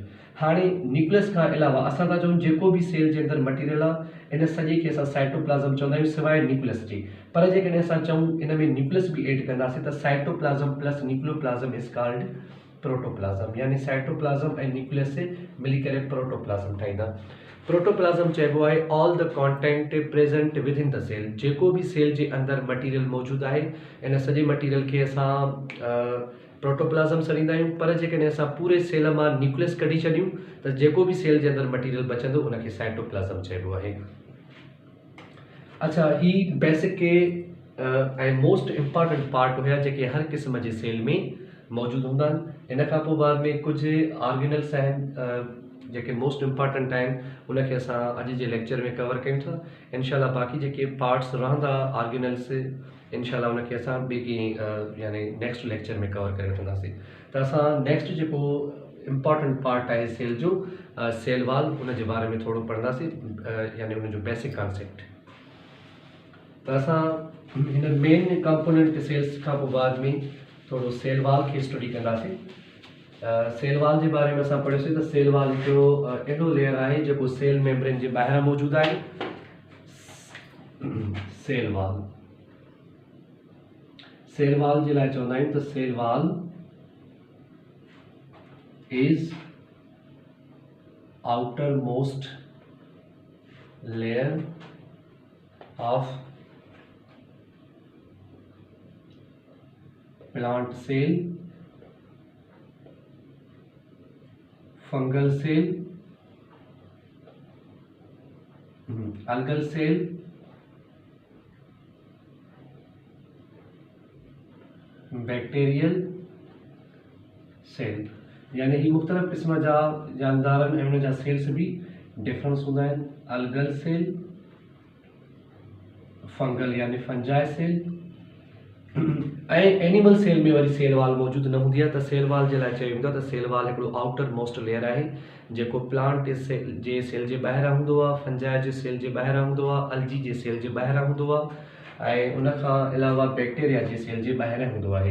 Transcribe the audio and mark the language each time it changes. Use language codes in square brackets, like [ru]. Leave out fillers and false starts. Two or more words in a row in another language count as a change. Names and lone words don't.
[sd] हाणे न्यूक्लियस खां अलावा असां था चऊं जेको बि सेल जे अंदरि मटीरियल आहे इन सॼे खे असां साइटोप्लाज़म चवंदा आहियूं सवाइ न्यूक्लियस जे। पर जेकॾहिं असां चऊं इन में न्यूक्लियस बि एड कंदासीं त [en] cytoplasm plus nucleoplasm is called protoplasm, [sd] यानी साइटोप्लाज़म ऐं न्यूक्लियस से मिली करे प्रोटोप्लाज़म ठाहींदा। प्रोटोप्लाज़म चइबो आहे [en] all the content present within the cell, [sd] जेको बि सेल जे अंदरि मटीरियल मौजूदु आहे इन सॼे मटीरियल खे असां प्रोटोप्लाज़म सॾींदा आहियूं। पर जेकॾहिं असां पूरे सेल मां न्यूक्लियस कढी छॾियूं त जेको बि सेल जे अंदरि मटीरियल बचंदो उनखे साइटोप्लाज़म चइबो आहे। अच्छा, ही बेसिक के ऐं [en] most important part [sd] हुया जेके हर क़िस्म जे सेल में मौजूदु हूंदा आहिनि। इन खां पोइ बाद में कुझु ऑर्गेनल्स आहिनि जेके [en] most important [sd] आहिनि, उनखे असां अॼु जे लेक्चर में कवर कयूं था। इंशाल्लाह बाक़ी जेके पार्ट्स रहंदा ऑर्गेनल्स, इंशाल्लाह उनखे असां ॿिए कंहिं यानी [en] next lecture [sd] में कवर करे वठंदासीं। त असां नेक्स्ट जेको [en] important part [sd] आहे सेल जो, [en] cell wall, [sd] उन जे बारे में थोरो पढ़ंदासीं, यानी उनजो [en] basic concept. [sd] त असां हिन [en] main component cells [sd] खां पोइ बाद में थोरो [en] cell wall [sd] खे स्टडी कंदासीं। [en] cell wall [sd] जे बारे में असां पढ़ियोसीं त [en] cell wall [sd] हिकिड़ो अहिड़ो लेयर आहे जेको [en] cell membrane [sd] जे ॿाहिरां मौजूदु आहे। [en] cell wall, cell wall [sd] जे लाइ चवंदा आहियूं त [en] cell wall is outer most layer of plant cell, fungal cell, algal cell, bacterial cell, [sd] यानी ही मुख़्तलिफ़ क़िस्म जा जानदार आहिनि ऐं उन जा सेल्स भी डिफरेंस हूंदा आहिनि। [en] algal cell, fungal यानी fungi cell, [sd] ऐं [en] animal cell [sd] में वरी [en] cell wall [sd] मौजूदु न हूंदी आहे। त [en] cell wall [sd] जे लाइ चयो वेंदो आहे त [en] cell wall [sd] हिकिड़ो [en] outer most layer [sd] आहे जेको प्लांट जे सेल जे ॿाहिरां हूंदो आहे, फंजाई जे सेल जे ॿाहिरां हूंदो आहे, अलजी जे सेल जे ॿाहिरां हूंदो आहे ऐं उन खां अलावा बैक्टीरिया जे सेल जे ॿाहिरां हूंदो आहे।